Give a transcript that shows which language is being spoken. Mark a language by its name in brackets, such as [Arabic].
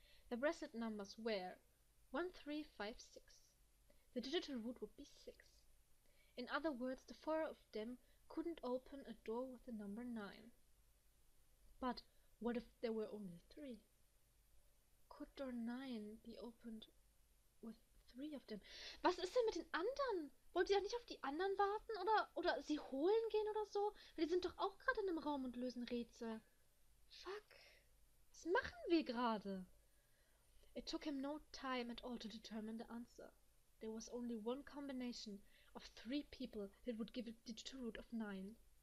[English] The bracelet numbers were 1356. The digital root would be 6. In other words, the 4 of them couldn't open a door with the number 9. But what if there were only 3? Could door 9 be opened with 3 of them? [German] Was ist denn mit den anderen? Wollt ihr auch nicht auf die anderen warten? Oder sie holen gehen oder so? Weil die sind doch auch gerade in einem Raum und lösen Rätsel. Fuck. Was machen wir gerade? [English] It took him no time at all to determine the answer. There was only one combination of 3 people that would give a digital root of 9.